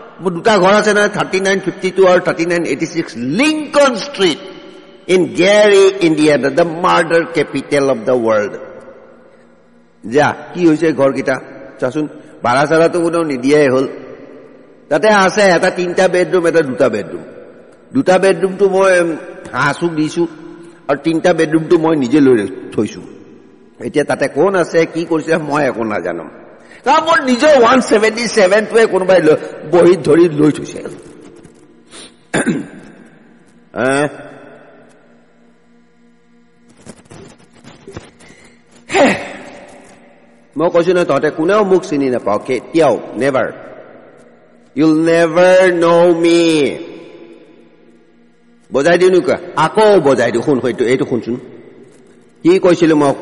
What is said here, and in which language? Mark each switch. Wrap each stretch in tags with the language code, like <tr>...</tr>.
<as>মোৰ দুটা ঘৰ আছে নহয়, 3952 আৰু 3986 Lincoln street in Gary, Indiana,</as> <en>The murder capital of the world.</en> <as>যা কি হৈছে ঘৰকেইটা চাচোন, ভাড়া চাড়াটো কোনেও নিদিয়াই হ'ল. তাতে আছে এটা 3টা বেডৰুম, এটা 2টা বেডৰুম. 2টা বেডৰুমটো মই হাঁচুক দিছো আৰু 3টা বেডৰুমটো মই নিজে লৈ থৈছো. এতিয়া তাতে কোন আছে কি কৰিছে মই একো নাজানো, কাৰণ মোৰ নিজৰ 177টোৱে কোনোবাই বহি ধৰি লৈ থৈছে. মই কৈছো নহয় তহঁতে কোনেও মোক চিনি নাপাও কেতিয়াও.</as> <en>Never, you'll never know me.</en> <as>বজাই দিও নুকা, আকৌ বজাই দিও, শুন এইটো শুনচোন কি কৈছিলো মই.</as>